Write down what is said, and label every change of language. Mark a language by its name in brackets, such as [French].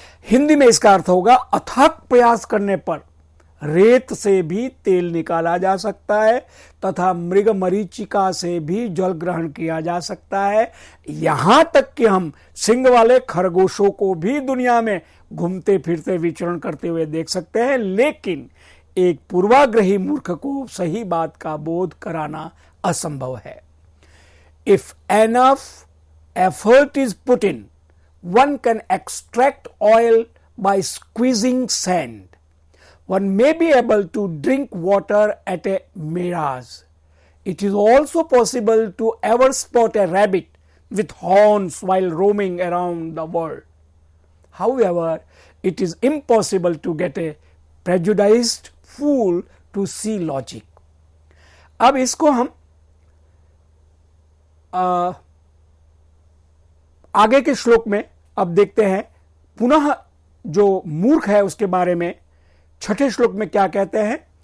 [Hindi] हिंदी में इसका अर्थ होगा अथक प्रयास करने पर रेत से भी तेल निकाला जा सकता है तथा मृग मरीचिका से भी जल ग्रहण किया जा सकता है। यहां तक कि हम सिंग वाले खरगोशों को भी दुनिया में घूमते फिरते विचरण करते हुए देख सकते हैं, लेकिन एक पूर्वाग्रही मूर्ख को सही बात का बोध कराना असंभव है। [English] If enough effort is put in, one can extract oil by squeezing sand. One may be able to drink water at a mirage. It is also possible to ever spot a rabbit with horns while roaming around the world. However, it is impossible to get a prejudiced fool to see logic. [Hindi] अब इसको हम आगे के श्लोक में अब देखते हैं पुनः जो मूर्ख है उसके बारे में। छठे श्लोक में क्या कहते हैं?